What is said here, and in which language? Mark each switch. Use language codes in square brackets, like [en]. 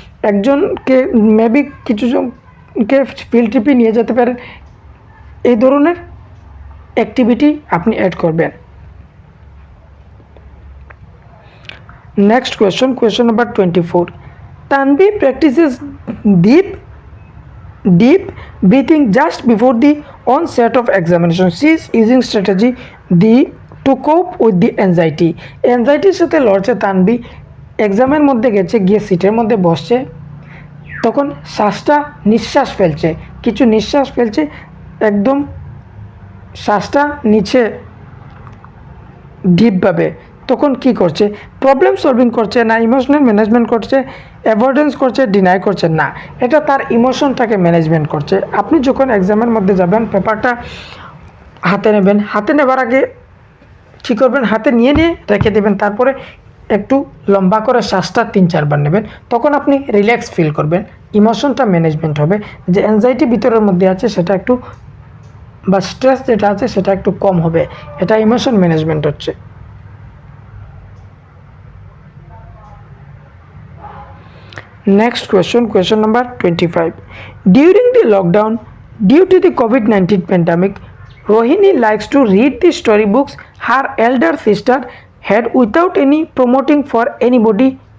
[bn] একজনকে maybe কিছুজনকে field ট্রিপে নিয়ে যেতে পারেন, এই ধরনের অ্যাক্টিভিটি আপনি অ্যাড করবেন। [en] Next question number 24. Tanvi practises deep deep breathing just before the onset of examination. She is using strategy to cope with the anxiety. [bn] অ্যাংজাইটির সাথে লড়ছে তানবি। এক্সামের মধ্যে গেছে, গিয়ে সিটের মধ্যে বসছে, তখন নিঃশ্বাস ফেলছে, কিছু নিঃশ্বাস ফেলছে, একদম শ্বাসটা নিচে ডিপভাবে। তখন কি করছে? প্রবলেম সলভিং করছে না, ইমোশনাল ম্যানেজমেন্ট করছে, অ্যাভয়েডেন্স করছে, ডিনাই করছে না, এটা তার ইমোশনটাকে ম্যানেজমেন্ট করছে। আপনি যখন এক্সামের মধ্যে যাবেন, পেপারটা হাতে নেবেন, হাতে নেবার আগে কী করবেন? হাতে নিয়ে রেখে দেবেন, তারপরে একটু লম্বা করে শ্বাসটা 3-4 বার নেবেন, তখন আপনি রিল্যাক্স ফিল করবেন, ইমোশনটা ম্যানেজমেন্ট হবে, যে অ্যাংজাইটি ভিতরের মধ্যে আছে সেটা একটু, বা স্ট্রেস যেটা আছে সেটা একটু কম হবে, এটা ইমোশন ম্যানেজমেন্ট হচ্ছে। [en] Next question, question number 25. During the lockdown, due to the COVID-19 pandemic, Rohini likes to read the storybooks her elder sister had without any promoting for anybody.